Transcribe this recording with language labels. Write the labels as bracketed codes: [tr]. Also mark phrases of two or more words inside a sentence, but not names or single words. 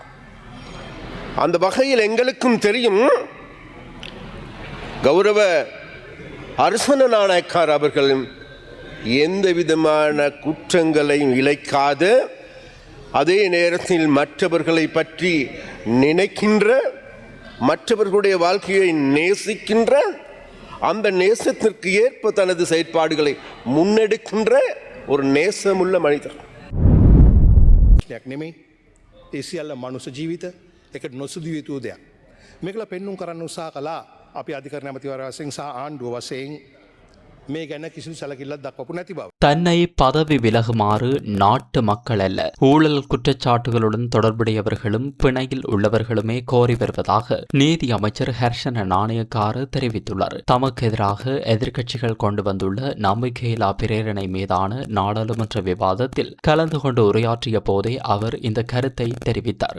[ta] அந்த வகையில் எங்களுக்கும் தெரியும், கௌரவ அர்ச்சன நாணயக்கார் அவர்கள் எந்த விதமான குற்றங்களையும் இழைக்காத, அதே நேரத்தில் மற்றவர்களை பற்றி நினைக்கின்ற, மற்றவர்களுடைய வாழ்க்கையை நேசிக்கின்ற, அந்த நேசத்திற்கு ஏற்ப தனது செயற்பாடுகளை முன்னெடுக்கின்ற ஒரு நேசமுள்ள மனிதர். [si] ඒ සියල්ල මනුස්ස ජීවිත එකට නොසිදුව යුතු දෙයක්. මේකල පෙන්නුම් කරන්න උත්සාහ කළා අපි අධිකරණ ඇමතිවරයා වශයෙන් සහ ආණ්ඩුව වශයෙන් මේ ගැන කිසිදු සැලකිල්ලක් දක්වපු නැති බව. [ta] தன்னை பதவி விலகுமாறு நாட்டு மக்கள் அல்ல, ஊழல் குற்றச்சாட்டுகளுடன் தொடர்புடையவர்களும் பிணையில் உள்ளவர்களுமே கோரி வருவதாக நீதி அமைச்சர் ஹர்ஷன நாணயக்கார தெரிவித்துள்ளார். தமக்கு எதிராக எதிர்க்கட்சிகள் கொண்டு வந்துள்ள நம்பிக்கையில்லா பிரேரணை மீதான நாடாளுமன்ற விவாதத்தில் கலந்து கொண்டு உரையாற்றிய போதே அவர் இந்த கருத்தை தெரிவித்தார்.